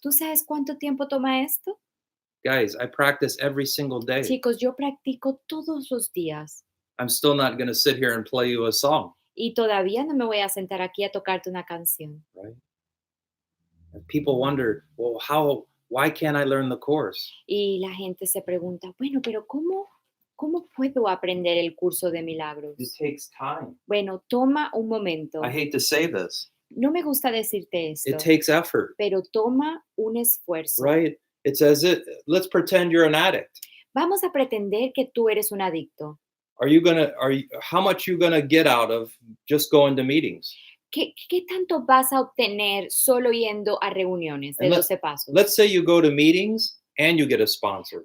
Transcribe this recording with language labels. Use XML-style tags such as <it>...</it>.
<es>¿Tú sabes cuánto tiempo toma esto?</es> <en>Guys, I practice every single day.</en> <es>Chicos, yo practico todos los días</es> <en>I'm still not going to sit here and play you a song,</en> <es>y todavía no me voy a sentar aquí a tocarte una canción.</es> <en>right? And people wonder, well, why can't I learn the chorus?</en> <es>Y la gente se pregunta, bueno, pero ¿cómo puedo aprender el curso de milagros?</es> <en>It takes time.</en> <es>Bueno, toma un momento.</es> <en>I hate to say this.</en> <es>No me gusta decirte esto,</es> <en>It takes effort,</en> <es>pero toma un esfuerzo.</es> <en>right? It's as if, let's pretend you're an addict.</en> <es>Vamos a pretender que tú eres un adicto.</es> <en>How much you gonna get out of just going to meetings?</en> <es>¿Qué tanto vas a obtener solo yendo a reuniones de</es> <en>And</en> <es>12 pasos?</es> <en>Let's say you go to meetings and you get a sponsor.</en>